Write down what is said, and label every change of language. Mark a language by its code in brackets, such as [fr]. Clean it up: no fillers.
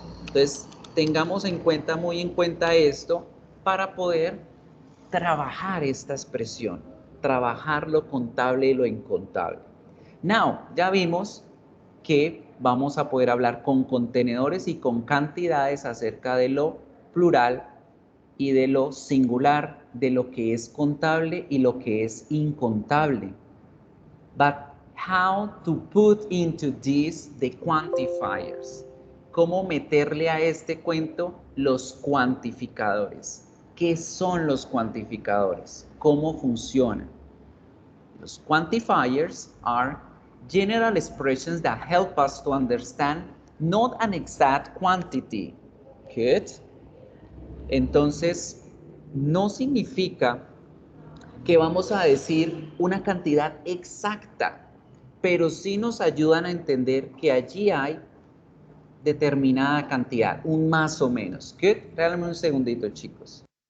[es] Entonces, tengamos en cuenta, muy en cuenta esto para poder trabajar esta expresión, trabajar lo contable y lo incontable. Now, ya vimos que vamos a poder hablar con contenedores y con cantidades acerca de lo plural y de lo singular, de lo que es contable y lo que es incontable. [en] But how to put into this the quantifiers? [es] ¿Cómo meterle a este cuento los cuantificadores? ¿Qué son los cuantificadores? ¿Cómo funcionan? [en] Los quantifiers are general expressions that help us to understand not an exact quantity. Good. [es] Entonces, no significa que vamos a decir una cantidad exacta, pero sí nos ayudan a entender que allí hay determinada cantidad, un más o menos. [en] Good. [es] Regálame un segundito, chicos.